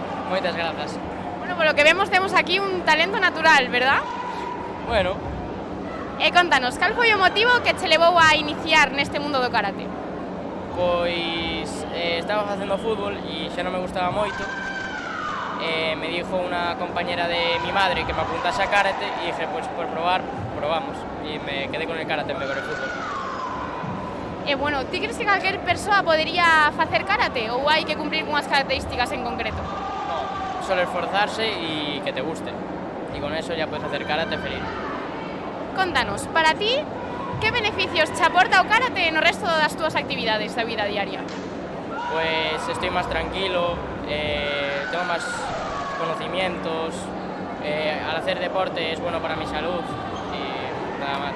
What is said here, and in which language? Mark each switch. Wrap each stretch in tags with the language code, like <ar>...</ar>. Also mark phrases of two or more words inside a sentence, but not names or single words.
<gl>Moitas grazas. Bueno,</gl> <es>por lo que vemos</es> <gl>temos aquí un talento natural, verdad?</gl> <es>Bueno.</es> <gl>E contanos, cal foi o motivo que che levou a iniciar neste mundo do karate? Pois estaba facendo fútbol e xa non me gustaba moito.</gl> <es>Me dijo unha compañera de mi madre que me apuntase a karate e dije, pues por probar, probamos. E me quedé con el karate en vez del fútbol.</es> <gl>E bueno, ti crees que calquer persoa podería facer karate ou hai que cumprir unhas características en concreto?</gl> <es>No, solo esforzarse y que te guste. Y con eso ya puedes hacer karate feliz.</es> <gl>Contanos, para ti, que beneficios te aporta o karate no resto das túas actividades da vida diaria?</gl> <es>Pues estoy más tranquilo, tengo más conocimientos, al hacer deporte es bueno para mi salud y nada más.</es>